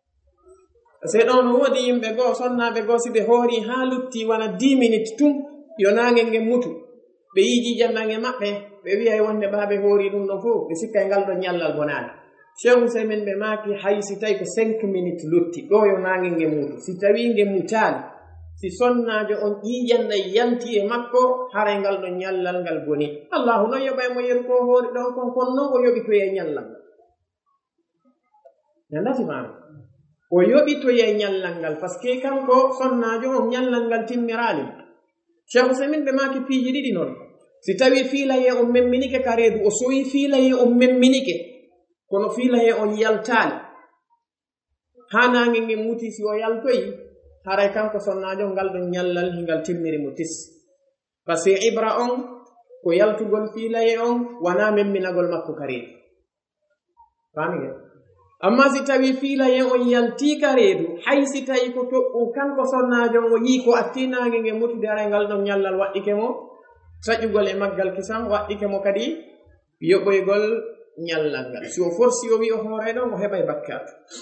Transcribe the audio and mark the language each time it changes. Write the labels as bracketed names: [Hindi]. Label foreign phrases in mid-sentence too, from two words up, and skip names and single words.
[Fula] se ɗon woodi yimɓe goo sonnaɓe goo si ɓe hoori ha lutti wana 10 minutes tum yo nangel ngel mutu ɓe yi ƴiiƴam ɗan e maɓɓe ɓe wiyay wonde ɓaɓe hoori ɗum ɗon fof ɓe sikkay ngal ɗo ñallal bonaɗe cheikh usaymin ɓe maki hay si tawi ko 5 minutes lutti ɗo yo nangel ngel mutu si tawi ngel mutali si sonnajo on ƴiiƴam ɗan yanti e makko haray ngal ɗo ñallal ngal boni allahu noon yoɓay mo yeru ko hoori ɗon kon kon noon o yoɓitoye ñallal ngal nandati mami o yoɓitoye ñallal ngal [French] par ce que [Fula] kanko sonnajo on ñallal ngal timmirali cheikh usaymin ɓe maki piiji ɗiɗi noon si tawi fiilaye on memminike ka reedu o sowi fiilaye on memminike kono fiilaye on yaltali hanange nge mutisi o yaltoyi haray kanko sonnajo ngal ɗon ñallal hingal timmiri mo tis [French] par ce que [Fula] ibra on ko yaltugol fiilaye on wana memminagol makko kareedu famige amma si tawi fiilaye on yalti kareedu hay si tawi ko toɓɓum kanko sonnajo o yii ko attinange nge mutude aray ngal ɗon ñallal waɗɗike mo taƴugol e maggal kisan waɗɗike mo kadi yoɓoygol ñallal ngal si o forsi o wi o hoore ɗon o heɓay bakkatu